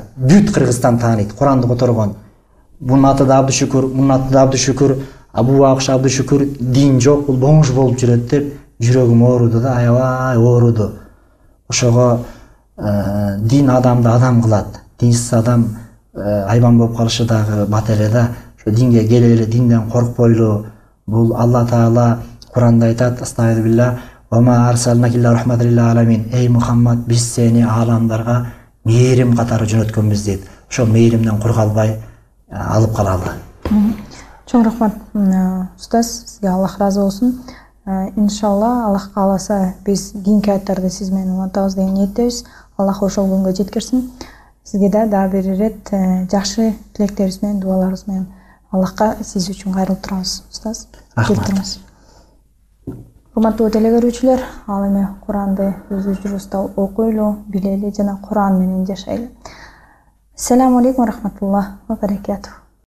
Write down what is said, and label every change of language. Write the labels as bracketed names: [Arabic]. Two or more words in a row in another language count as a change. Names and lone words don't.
[Kyrgyz] Бүт Кыргызстан тааныйт, Куранды которгон. Бунун аты да Абдушүкүр, Абу Акш Абдушүкүр, дин жок, бул бомуж болуп жүрөт деп жүрөгүм ооруду да, аябай ооруду. Ошого дин адамды адам кылат. Динсиз адам айбан болуп калышы дагы бат эле да. Ошо динге келели, динден коркпойлу. Бул Алла Таала Куранда айтат: Астагфирулла, [Arabic] وما أرسلناك إلا رحمة للعالمين. [Kyrgyz] Эй Мухаммад, биз сени ааламдарга мээрим катары жөнөткөнбүз дейт. Ошол мээримден кур калбай алып калалы. Чоң рахмат, устаз, сизге Аллах разы болсун. Иншалла, Аллах кааласа, биз кийинки аяттарды сиз менен улантабыз деген ниеттебиз. Аллах ошол күнгө жеткирсин. Сизге да бир ирет жакшы тилектерибиз менен, дуаларыбыз менен Аллахка сиз үчүн кайрылып турабыз, устаз. Рахмат. Урматтуу телекөрүүчүлөр, ал эми Куранды өзүбүздө окуйлу, билели жана Куран менен жашайлы. [Arabic] السلام عليكم ورحمة الله وبركاته.